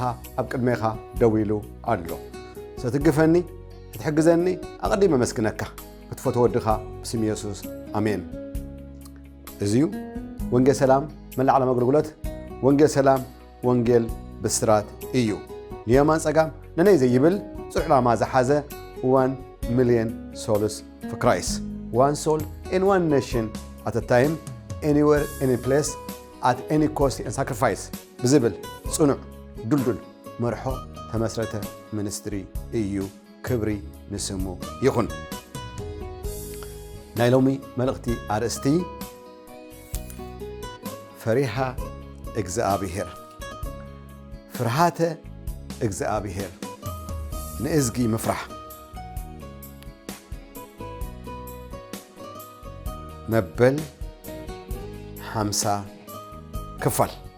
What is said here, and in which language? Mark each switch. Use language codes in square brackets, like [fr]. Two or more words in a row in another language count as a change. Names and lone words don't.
[ti] ኣብ ቅድሜኻ ደው ኢሉ ኣሎ ሰትግፈኒ ትሕግዘኒ ኣቐዲመ መስክነካ ክትፈትዎ ወድኻ ብስም ኢየሱስ አሜን እዚዩ ወንጌል ሰላም መላእ ዓለም አገልግሎት ወንጌል ሰላም ወንጌል ብስራት እዩ ንየማን ጸጋም ነነይ ዘይብል ጽዕላ ማዝሓዘ [en] 1 million souls for Christ one soul in one nation at a time anywhere any place at any cost and sacrifice [ti] ብዝብል ጽኑዕ ዱልዱል መርሖ ተመስረተ ሚኒስትሪ እዩ ክብሪ ንስሙ ይኹን ናይ ሎሚ መልእኽቲ ኣርእስቲ ፈሪሃ እግዚአብሔር ፍርሃተ እግዚአብሔር ንእዝጊ ምፍራሕ መበል 50 ክፋል